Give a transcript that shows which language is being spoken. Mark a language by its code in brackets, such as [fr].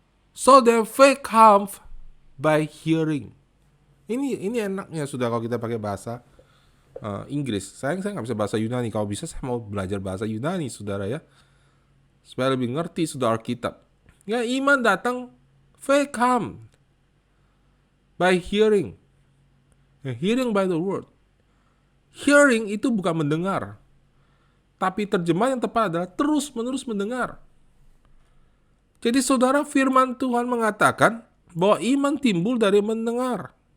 [en] So the faith comes by hearing. [id] Ini enaknya, sudah kalau kita pakai bahasa Inggris. Saya nggak bisa bahasa Yunani. Kalau bisa saya mau belajar bahasa Yunani, saudara ya, supaya lebih ngerti sudah Alkitab. Ya, iman datang, [en] faith come by hearing. Hearing by the word. [id] Hearing itu bukan mendengar, tapi terjemahan yang tepat adalah terus-menerus mendengar. Jadi saudara, firman Tuhan mengatakan bahwa iman timbul dari mendengar.